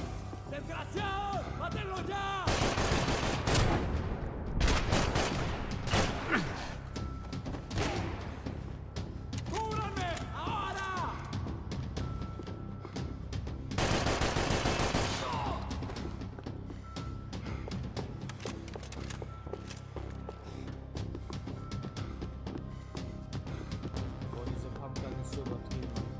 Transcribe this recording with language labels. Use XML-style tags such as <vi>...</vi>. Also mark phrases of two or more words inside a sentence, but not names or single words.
<es>¡Desgraciado! ¡Mátenlo ya! ¡Cúbranme! ¡Ahora!</es> <de>Boah, diese Pumpgun ist so übertrieben.</de>